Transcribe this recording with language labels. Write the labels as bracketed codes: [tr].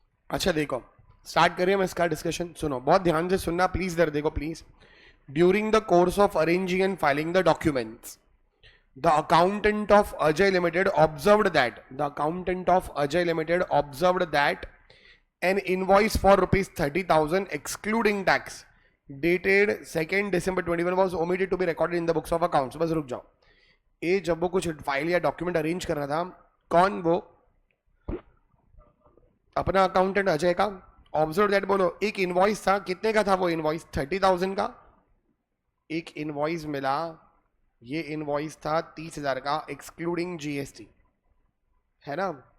[hi] अच्छा देखो, स्टार्ट करिए हम इसका डिस्कशन। सुनो बहुत ध्यान से सुनना प्लीज, इधर देखो please. [en] During the course of arranging and filing the documents, the accountant of Ajay Limited observed that an invoice for rupees 30,000 excluding tax dated 2nd December 21 was omitted to be recorded in the books of accounts। [hi] बस रुक जाओ। ये जब वो कुछ file या document arrange कर रहा था, कौन? वो अपना अकाउंटेंट अजय का। [en] observe that [hi] बोलो, एक इनवॉइस था, कितने का था वो इनवॉइस? 30,000 का। एक इनवॉइस मिला, ये इनवॉइस था 30,000 का एक्सक्लूडिंग जीएसटी, है ना?